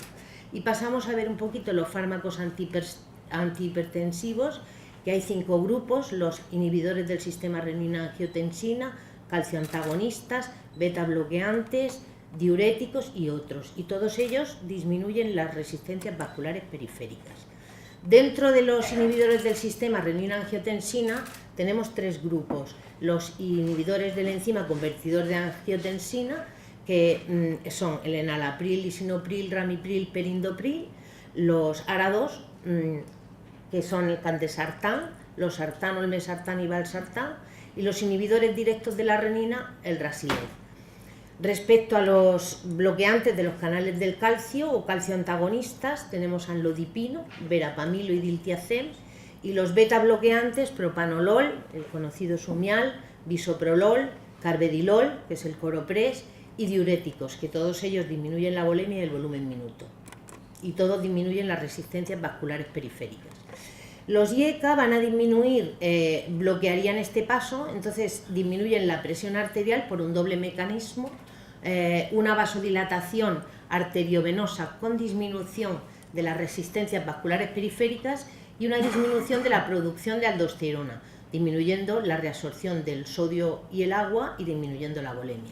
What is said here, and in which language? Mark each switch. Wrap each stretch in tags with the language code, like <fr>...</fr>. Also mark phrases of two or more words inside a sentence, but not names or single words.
<es>Y pasamos a ver un poquito los fármacos antihipertensivos, que hay 5 grupos: los inhibidores del sistema renina-angiotensina, calcioantagonistas, beta-bloqueantes, diuréticos y otros, y todos ellos disminuyen las resistencias vasculares periféricas. Dentro de los inhibidores del sistema renina-angiotensina tenemos 3 grupos: los inhibidores del enzima convertidor de angiotensina, que son el enalapril, lisinopril, ramipril, perindopril; los ARA2, que son el candesartán, los sartán, olmesartán y valsartán; y los inhibidores directos de la renina, el Rasilev. Respecto a los bloqueantes de los canales del calcio o calcioantagonistas, tenemos anlodipino, verapamilo y diltiazem; y los beta bloqueantes, propanolol, el conocido Sumial, bisoprolol, carvedilol, que es el Coropress, y diuréticos, que todos ellos disminuyen la volemia y el volumen minuto, y todos disminuyen las resistencias vasculares periféricas. Los IECA van a disminuir, bloquearían este paso, entonces disminuyen la presión arterial por un doble mecanismo: una vasodilatación arteriovenosa con disminución de las resistencias vasculares periféricas y una disminución de la producción de aldosterona, disminuyendo la reabsorción del sodio y el agua y disminuyendo la volemia.</es>